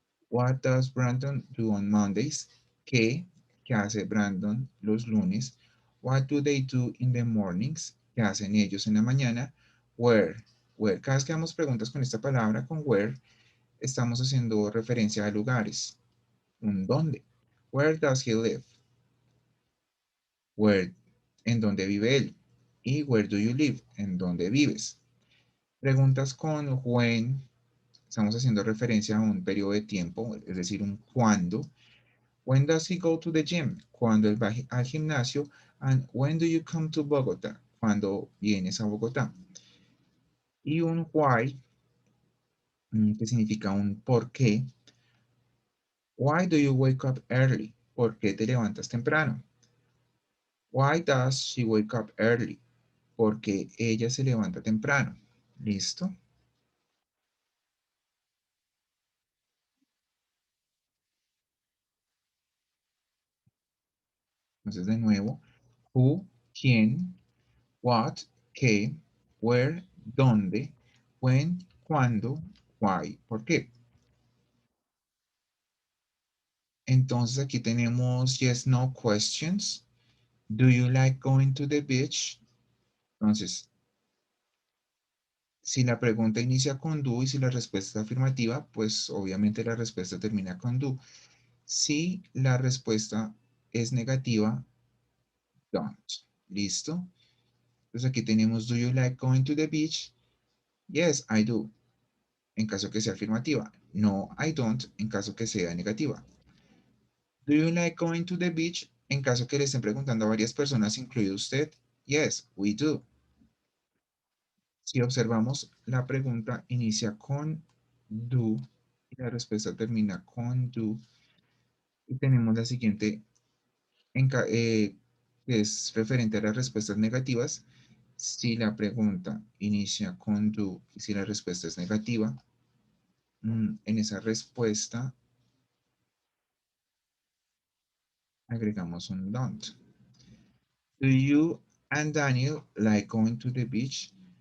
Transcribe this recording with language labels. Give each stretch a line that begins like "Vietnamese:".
English: What does Brandon do on Mondays?
Spanish: ¿Qué hace Brandon los lunes?
English: What do they do in the mornings?
Spanish: ¿Qué hacen ellos en la mañana? Where, where. Cada vez que hagamos preguntas con esta palabra, con where, estamos haciendo referencia a lugares. Un dónde.
English: Where does he live? Where,
Spanish: ¿en dónde vive él? Y
English: where do you live?
Spanish: ¿En dónde vives? Preguntas con when, estamos haciendo referencia a un periodo de tiempo, es decir, un cuándo.
English: When does he go to the gym?
Spanish: Cuando él va al gimnasio.
English: And when do you come to Bogotá?
Spanish: Cuando vienes a Bogotá. Y un why, que significa un por qué.
English: Why do you wake up early?
Spanish: ¿Por qué te levantas temprano?
English: Why does she wake up early?
Spanish: Porque ella se levanta temprano. ¿Listo? Entonces, de nuevo, who, quién, what, qué, where, dónde, when, cuándo, why, por qué. Entonces, aquí tenemos yes, no questions.
English: Do you like going to the beach?
Spanish: Entonces, si la pregunta inicia con do y si la respuesta es afirmativa, pues obviamente la respuesta termina con do. Si la respuesta es negativa, don't. ¿Listo? Entonces aquí tenemos,
English: do you like going to the beach? Yes, I do.
Spanish: En caso que sea afirmativa.
English: No, I don't.
Spanish: En caso que sea negativa.
English: Do you like going to the beach?
Spanish: En caso que le estén preguntando a varias personas, incluido usted.
English: Yes, we do.
Spanish: Si observamos, la pregunta inicia con do y la respuesta termina con do. Y tenemos la siguiente, que es referente a las respuestas negativas. Si la pregunta inicia con do y si la respuesta es negativa, en esa respuesta agregamos un don't.
English: Do you and Daniel like going to the beach?